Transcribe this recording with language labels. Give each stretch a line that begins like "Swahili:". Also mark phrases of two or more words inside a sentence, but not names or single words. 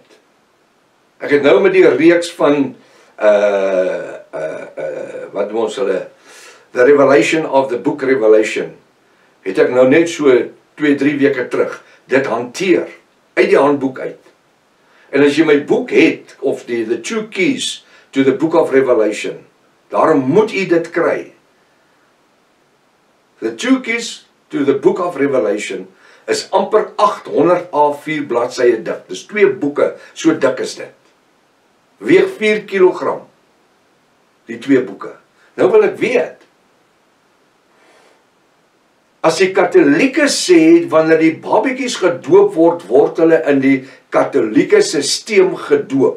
Afrikaans: Ek het nou met die reeks van, wat doen ons hulle, The Revelation of the Book Revelation, het ek nou net so 2-3 weke terug, dit hanteer, uit die handboek uit. En as jy my boek het, of the 2 keys to the Book of Revelation, daarom moet jy dit kry. The 2 keys to the Book of Revelation is amper 800 A4 bladsye dik. Dis 2 boeke, so dik is dit. Weeg 4 kilogram, die 2 boeke. Nou wil ek weet, as die Katolieke sê, wanneer die babiekies gedoop word, word hulle in die Katolieke sisteem gedoop.